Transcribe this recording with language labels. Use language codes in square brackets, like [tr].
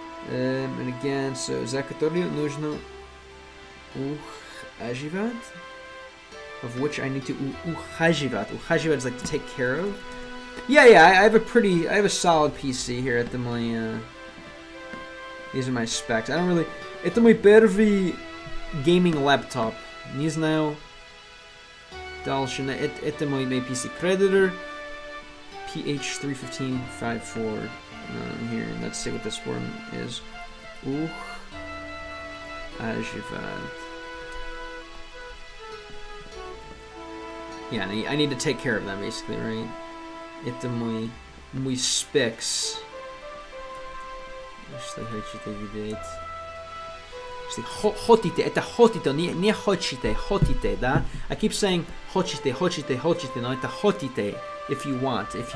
[en] And again, so [ru] за которую нужно ухаживать, [en] of which I need to ухаживать. Ухаживать is like to take care of. Yeah, I have a solid PC here at my. These are my specs. I don't really. [ru] Это мой первый gaming laptop. Не знаю. Дальше. Это мой PC Predator PH31554 here. [en] Let's see what this one is. Ajvad. Yeah, I need to take care of them basically, right? [ru] Это мой specs. Что хотите видеть? Хотите, это хотите, не хотите, хотите, да? [en] I keep saying [ru] хотите, но это хотите, [en] if you want.